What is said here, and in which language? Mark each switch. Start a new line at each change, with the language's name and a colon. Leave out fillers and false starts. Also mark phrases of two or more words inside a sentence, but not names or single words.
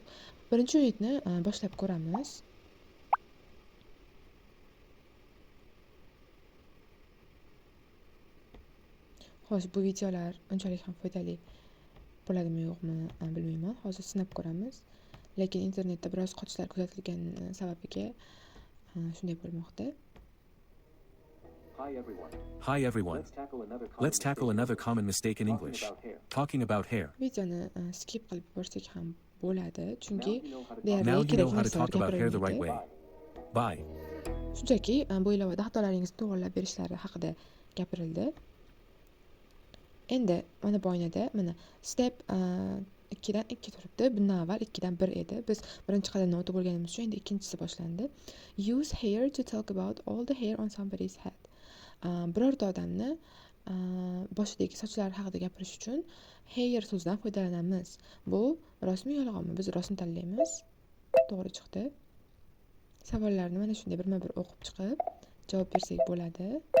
Uzbek: Birinchi unitni boshlab ko'ramiz. Xo'sh, bu videolar unchalik ham foydali bo'ladimi yo'qmi bilmayman. Hozir sinab ko'ramiz. Lekin internetda biroz qochishlar kuzatilgani sababiga shunday bo'lmoqda.
English: Hi everyone. Let's tackle another common mistake in English. Talking about hair.
Uzbek: Videoni skip qilib borsak ham bo'ladi, chunki
English: Now you know how to talk about hair the right way. Bye.
Uzbek: Shunchaki bu ilovada xatolaringizni to'g'rilab berishlari haqida gapirildi. Endi mana bu oynada mana step 2 dan 2 turibdi. Bundan avval 2 dan 1 edi. Biz birinchi qadamdan o'tib bo'lganimiz uchun endi ikkinchisi boshlandi.
English: Use hair to talk about all the hair on somebody's head.
Uzbek: Birorta odamni boshidagi sochlari haqida gapirish uchun hair so'zidan foydalanamiz. Bu rostmi yolg'onmi? Biz rostni tanlaymiz. To'g'ri chiqdi. Savollarni mana shunday birma-bir o'qib chiqib javob bersak bo'ladi.